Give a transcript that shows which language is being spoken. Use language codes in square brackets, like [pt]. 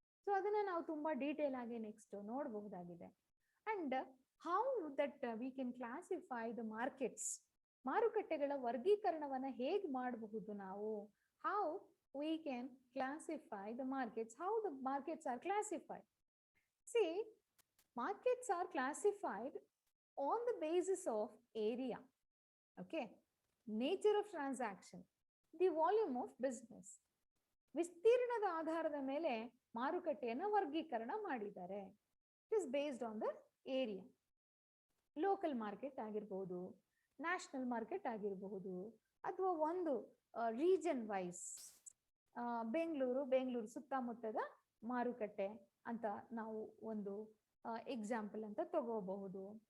[kn] So ಅದನ್ನ ನಾವು ತುಂಬಾ ಡೀಟೇಲ್ ಆಗಿ ನೆಕ್ಸ್ಟ್ ನೋಡಬಹುದಾಗಿದೆ. [en] and how that we can classify the markets, [kn] ಮಾರುಕಟ್ಟೆಗಳ ವರ್ಗೀಕರಣವನ್ನ ಹೇಗೆ ಮಾಡಬಹುದು ನಾವು, [en] How we can classify the markets, how the markets are classified. See, markets are classified on the basis of area, okay, nature of transaction, the volume of business. [kn] ವಿಸ್ತೀರ್ಣದ ಆಧಾರದ ಮೇಲೆ ಮಾರುಕಟ್ಟೆಯನ್ನು ವರ್ಗೀಕರಣ ಮಾಡಿದ್ದಾರೆ. [en] It is based on the area. [kn] Local market ಆಗಿರಬಹುದು, national market ಆಗಿರಬಹುದು, ಅಥವಾ ಒಂದು ರೀಜನ್ ವೈಸ್ ಬೆಂಗಳೂರು ಸುತ್ತಮುತ್ತದ ಮಾರುಕಟ್ಟೆ ಅಂತ ನಾವು ಒಂದು ಎಕ್ಸಾಂಪಲ್ ಅಂತ ತಗೋಬಹುದು.